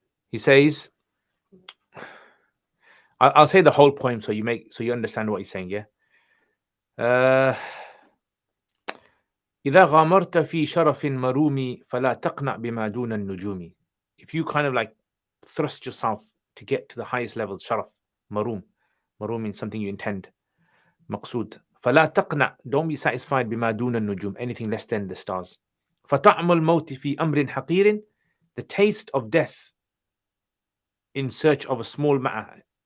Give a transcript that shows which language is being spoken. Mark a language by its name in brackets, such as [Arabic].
[English] He says, I'll say the whole poem so you understand what he's saying. Yeah. [Arabic] إذا غامرت في شرف مروم فلا تقنع بما دون النجوم. [English] If you kind of like thrust yourself to get to the highest level, sharaf, maroom. Maroom means something you intend. [Arabic] مقصود. فلا تقنع, [English] don't be satisfied [Arabic] بما دون النجوم, [English] anything less than the stars. [Arabic] فطعم الموت في أمر حقير, [English] the taste of death in search of a small matter.